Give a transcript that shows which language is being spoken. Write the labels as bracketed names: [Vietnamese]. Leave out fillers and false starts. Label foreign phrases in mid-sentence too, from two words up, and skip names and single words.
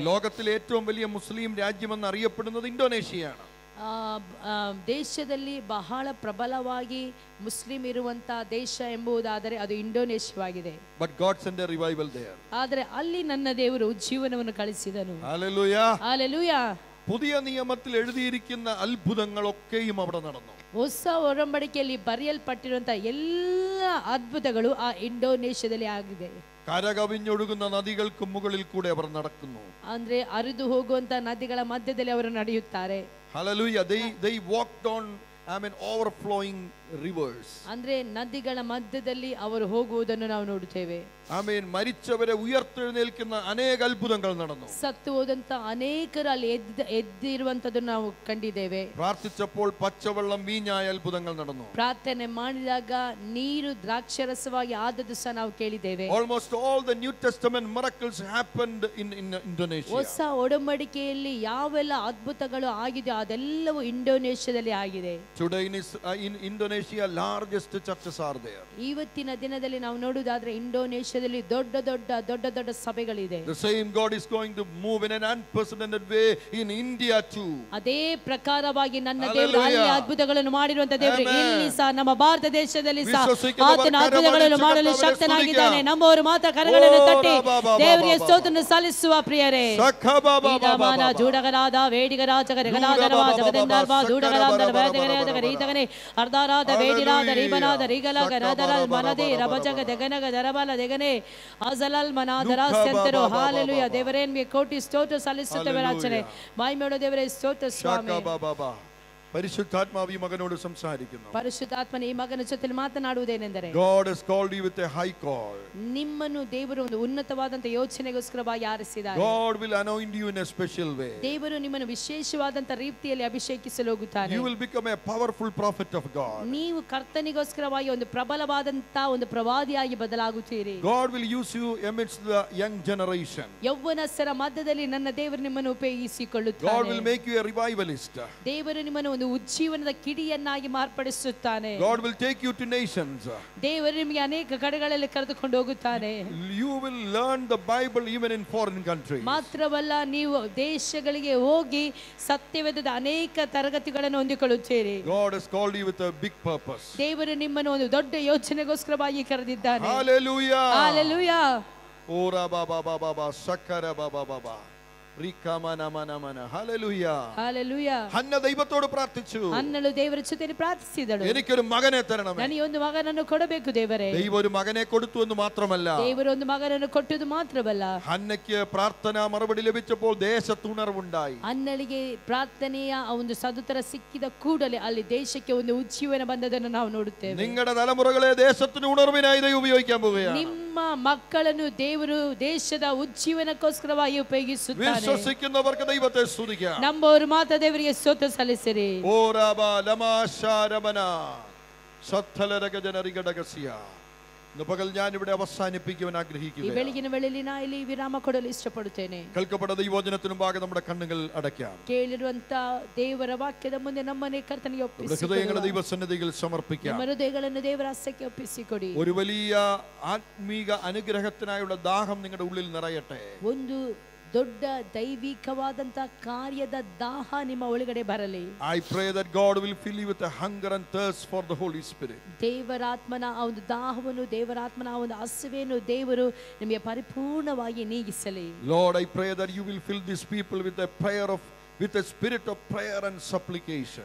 [Malayalam] ലോകത്തിലെ ഏറ്റവും വലിയ മുസ്ലിം രാജ്യമെന്ന് അറിയപ്പെടുന്നത് ಇಂಡೋನೇಷ್ಯಾയാണ്. [Kannada] ದೇಶದಲ್ಲಿ ಬಹಳ ಪ್ರಬಲವಾಗಿ ಮುಸ್ಲಿಂ ಇರುವಂತ ದೇಶ ಎಂಬುದಾದರೆ ಅದು ಇಂಡೋನೇಷ್ಯಾವಾಗಿದೆ. [English] But God sent a revival there. [Kannada] ಆದರೆ ಅಲ್ಲಿ ನನ್ನ ದೇವರು ಉಜ್ಜೀವನವನ್ನು ಕಳಿಸಿದನು. [English] Hallelujah. Hallelujah. [Malayalam] പുതിയ നിയമത്തിൽ എഴുതിയിരിക്കുന്ന അത്ഭുതങ്ങളൊക്കെയും അവിടെ നടന്നു. [Kannada] ಹೊಸ ಒಡಂಬಡಿಕೆಯಲ್ಲಿ ಬರೆಯಲ್ಪಟ್ಟಿರುವಂತಹ ಎಲ್ಲ ಅದ್ಭುತಗಳು ಆ ಇಂಡೋನೇಷ್ಯಾದಲ್ಲಿ ಆಗಿದೆ. [Malayalam] കരകവിഞ്ഞൊഴുകുന്ന നദികൾക്ക് മുകളിൽ കൂടെ അവർ നടക്കുന്നു. [Kannada] ಅಂದ್ರೆ ಹರಿದು ಹೋಗುವಂತ ನದಿಗಳ ಮಧ್ಯದಲ್ಲಿ ಅವರು ನಡೆಯುತ್ತಾರೆ. [English] Hallelujah. They walked on overflowing rivers. [Kannada] ಅಂದ್ರೆ ನದಿಗಳ ಮಧ್ಯದಲ್ಲಿ ಅವರು ಹೋಗುವುದನ್ನು ನಾವು ನೋಡುತ್ತೇವೆ. [Malayalam] മരിച്ചവരെ ഉയർത്തെഴുന്നേൽക്കുന്ന അനേക അത്ഭുതങ്ങൾ നടന്നു. [Kannada] ಸತ್ತು ಹೋದಂತ ಅನೇಕರು ಅಲ್ಲಿ ಎದ್ದಿರುವಂತದನ್ನು ನಾವು ಕಂಡಿದ್ದೇವೆ. [Malayalam] പ്രാർത്ഥിച്ചപ്പോൾ പച്ചവെള്ളം വീഞ്ഞായ അത്ഭുതങ്ങൾ നടന്നു. [Kannada] ಪ್ರಾರ್ಥನೆ ಮಾಡಿದಾಗ ನೀರು ದ್ರಾಕ್ಷರಸವಾಗಿ ಆದದ್ದು ಸಹ ನಾವು ಕೇಳಿದ್ದೇವೆ. [English] Almost all the New Testament miracles happened in Indonesia. [Kannada] ಹೊಸ ಒಡಂಬಡಿಕೆಯಲ್ಲಿ ಯಾವೆಲ್ಲ ಅದ್ಭುತಗಳು ಆಗಿದೆ ಅದೆಲ್ಲವೂ ಇಂಡೋನೇಷ್ಯಾದಲ್ಲಿ ಆಗಿದೆ. [English] Today in Indonesia largest churches are there. [Kannada] ಇವತ್ತಿನ ದಿನದಲ್ಲಿ ನಾವು ನೋಡುವುದಾದ್ರೆ ಇಂಡೋನೇಷ್ಯಾದಲ್ಲಿ ದೊಡ್ಡ ಸಭೆಗಳಿದೆ. [English] The same God is going to move in an unprecedented way in India too. [Kannada] ಅದೇ ಪ್ರಕಾರವಾಗಿ ನನ್ನ ದೇವರು ಅಲ್ಲಿ ಅದ್ಭುತಗಳನ್ನು ಮಾಡಿರುವಂತ ದೇವರು ಇಲ್ಲಿ ಸಹ ನಮ್ಮ ಭಾರತ ದೇಶದಲ್ಲಿ ಸಹ ಆತನ ಅದ್ಭುತಗಳನ್ನು ಮಾಡಲು ಶಕ್ತನಾಗಿದ್ದಾನೆ. ನಮ್ಮವರು ಮಾತ್ರ ಕರಗಳನ್ನು ತಟ್ಟಿ ದೇವರಿಗೆ ಸ್ತೋತ್ರವನ್ನು ಸಲ್ಲಿಸುವ ಪ್ರಿಯರೇ. ಈದಮಾನ ಜೂಡಗರಾದ ವೇಡಿಗರಾಜ ಗರಗಲಾದರವ ಜಗದಂದರ್ವ ದೂಡಗರಾದರ ವೇದಗರಾದ ರೀತಗನೆ ಅರ್ಧಾರಾದ ವೇಡಿರಾದ ರೀಬನಾದ ರೀಗಲಾಗ ರಾದರ ಮನದೆ ರಬಜಗ ದೆಗನಗ ದರಬಲ ದೆಗನೆ ಅಜಲಲ್ ಮನಾದರ ಸೆಂತರು. ಹಾಲೆಲೂಯ. ದೇವರೇ ನಿಮಗೆ ಕೋಟಿ ಸ್ತೋತ್ರ ಸಲ್ಲಿಸುತ್ತೇವೆ. ರಾಜನೇ ಮಹಿಮೆಯುಳ್ಳ ದೇವರೇ ಸ್ತೋತ್ರ ಸ್ವಾಮಿ. [Malayalam] പരിശുദ്ധാത്മാവ് ഈ മകനോട് സംസാരിക്കുന്നു. [Kannada] ಪರಿಶುದ್ಧಾತ್ಮನ ಈ ಮಗನ ಜೊತೆ ಮಾತನಾಡುವುದೇನೆಂದರೆ [English] God has called you with a high call. [Kannada] ನಿಮ್ಮನ್ನು ದೇವರು ಒಂದು ಉನ್ನತವಾದಂತ ಯೋಚನೆಗೋಸ್ಕರವಾಗಿ ಆರಿಸಿದ್ದಾರೆ. [English] God will anoint you in a special way. [Kannada] ದೇವರು ನಿಮ್ಮನ್ನು ವಿಶೇಷವಾದಂತ ರೀತಿಯಲ್ಲಿ ಅಭಿಷೇಕಿಸಲು ಹೋಗುತ್ತಾನೆ. [English] You will become a powerful prophet of God. [Kannada] ನೀವು ಕರ್ತನಿಗೋಸ್ಕರವಾಗಿ ಒಂದು ಪ್ರಬಲವಾದಂತ ಒಂದು ಪ್ರವಾದಿಯಾಗಿ ಬದಲಾಗುತ್ತೀರಿ. [English] God will use you amidst the young generation. [Kannada] ಯೌವನಸ್ಥರ ಮಧ್ಯದಲ್ಲಿ ನನ್ನ ದೇವರು ನಿಮ್ಮನ್ನು ಉಪಯೋಗಿಸಿಕೊಳ್ಳುತ್ತಾನೆ. [English] God will make you a revivalist. [Kannada] ದೇವರು ನಿಮ್ಮನ್ನು ಒಂದು ಉಜ್ಜೀವನದ ಕಿಡಿಯನ್ನಾಗಿ ಮಾರ್ಪಡಿಸುತ್ತಾನೆ. [English] God will take you to nations. [Kannada] ದೇವರು ನಿಮಗೆ ಅನೇಕ ಕಡೆಗಳಲ್ಲಿ ಕರೆದುಕೊಂಡು ಹೋಗುತ್ತಾನೆ. [English] You will learn the Bible even in foreign countries. [Kannada] ಮಾತ್ರವಲ್ಲ, ನೀವು ದೇಶಗಳಿಗೆ ಹೋಗಿ ಸತ್ಯವೇದದ ಅನೇಕ ತರಗತಿಗಳನ್ನು ಹೊಂದಿಕೊಳ್ಳುತ್ತೀರಿ. [English] God has called you with a big purpose. [Kannada] ದೇವರು ನಿಮ್ಮನ್ನು ಒಂದು ದೊಡ್ಡ ಯೋಚನೆಗೋಸ್ಕರವಾಗಿ ಕರೆದಿದ್ದಾನೆ. [English] Hallelujah. Hallelujah. Ora baba baba baba sakara baba baba. [Malayalam] ഹന്ന ദൈവത്തോട് പ്രാർത്ഥിച്ചു. [Kannada] ഹന്നಳು ದೇವರ ಜೊತೆ ಪ್ರಾರ್ಥಿಸಿದಳು. [Malayalam] എനിക്കൊരു മകനെ തരണമേ. [Kannada] ನನಗೆ ಒಂದು ಮಗನನ್ನು ಕೊಡಬೇಕು ದೇವರೇ. [Malayalam] ദൈവം ഒരു മകനെ കൊടുത്തു എന്ന് മാത്രമല്ല, [Kannada] ದೇವರು ಒಂದು ಮಗನನ್ನು ಕೊಟ್ಟದು ಮಾತ್ರವಲ್ಲ, [Malayalam] ഹന്നയ്ക്ക് പ്രാർത്ഥനാ മറുപടി ലഭിച്ചപ്പോൾ ദേശത്ത് ഉണർവുണ്ടായി. [Kannada] ಹನ್ನಳಿಗೆ ಪ್ರಾರ್ಥನೆಯ ಒಂದು ಸದುತ್ತರ ಸಿಕ್ಕಿದ ಕೂಡಲೇ ಅಲ್ಲಿ ದೇಶಕ್ಕೆ ಒಂದು ಉಜ್ಜೀವನ ಬಂದದನ್ನು ನಾವು ನೋಡುತ್ತೇವೆ. [Malayalam] നിങ്ങളുടെ തലമുറകളെ ദേശത്തിന് ഉണർവിനായി ദൈവം ഉപയോഗിക്കാൻ പോവുകയാണ്. [Kannada] ನಿಮ್ಮ ನಮ್ಮ ಮಕ್ಕಳನ್ನು ದೇವರು ದೇಶದ ಉಜ್ಜೀವನಕ್ಕೋಸ್ಕರವಾಗಿ ಉಪಯೋಗಿಸುತ್ತಾರೆ. [Malayalam] വിശ്വസിക്കുന്നവർക്ക് ദൈവത്തെ സ്തുതിക്കാം. [Kannada] ನಂಬೋರು ಮಾತ್ರ ದೇವರಿಗೆ ಸ್ತೋತ್ರ ಸಲ್ಲಿಸಿರಿ. ಓ ರಾಬ ಲಮಾಶಾರಮನ ಸತ್ತಲರಗ ಜನರಿಗಡಗಸಿಯ. [Malayalam] ഇന്ന് പകൽ ഞാൻ ഇവിടെ അവസാനിപ്പിക്കുവാൻ [Kannada] ಈ [Malayalam] ആഗ്രഹിക്കുന്നു. [Kannada] ಬೆಳಗಿನ ವೇಳೆಯಲ್ಲಿ ನಾ ಇಲ್ಲಿ ವಿರಾಮ ಕೊಡಲು ಇಷ್ಟಪಡುತ್ತೇನೆ. [Malayalam] കേൾക്കപ്പെട്ട ദൈവവചനത്തിനു മുമ്പാകെ നമ്മുടെ കണ്ണുകൾ അടയ്ക്കാം. [Kannada] ಕೇಳಿರುವಂತ ದೇವರ ವಾಕ್ಯದ ಮುಂದೆ ನಮ್ಮನೆ ಕರ್ತನಿಗೆ [Malayalam] നമ്മുടെ ഹൃദയങ്ങളെ ദൈവസന്നിധിയിൽ സമർപ്പിക്കാം. [Kannada] ನಮ್ಮ ಹೃದಯಗಳನ್ನು ದೇವರ ಹಸ್ತಕ್ಕೆ ಒಪ್ಪಿಸಿಕೊಡಿ. [Malayalam] ഒരു വലിയ ആത്മീക അനുഗ്രഹത്തിനായുള്ള ദാഹം നിങ്ങളുടെ ഉള്ളിൽ നിറയട്ടെ. [Kannada] ಒಂದು ದೊಡ್ಡ ದೈವಿಕವಾದಂತ ಕಾರ್ಯದ ದಾಹ ನಿಮ್ಮ ಒಳಗಡೆ ಬರಲಿ. [English] I pray that God will fill you with a hunger and thirst for the Holy Spirit. [Kannada] ದೇವರಾತ್ಮನ ಆ ಒಂದು ದಾಹವನ್ನು, ದೇವರಾತ್ಮನ ಆ ಒಂದು ಹಸಿವೆಯನ್ನು ದೇವರು ನಿಮಗೆ ಪರಿಪೂರ್ಣವಾಗಿ ನೀಗಿಸಲಿ. [English] Lord, I pray that you will fill these people with a spirit of prayer and supplication.